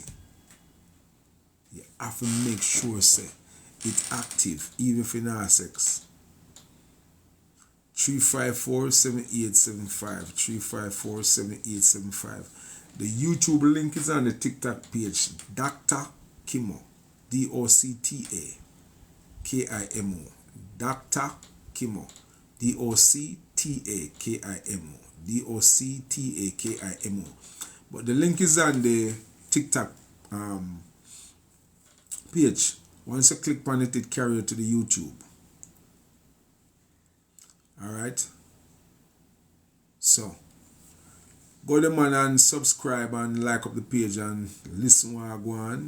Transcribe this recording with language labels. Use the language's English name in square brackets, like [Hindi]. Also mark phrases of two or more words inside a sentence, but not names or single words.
[English] You have to make sure, say, it's active, even if you don't have sex. 354-7875 354-7875. The YouTube link is on the TikTok page. Docta Kimo. Docta Kimo. Docta Kimo. Docta Kimo. Docta Kimo. But the link is on the TikTok page. Once you click on it, it carries you to the YouTube. Alright? So, go there, man, and subscribe and like up the page and listen what I go on.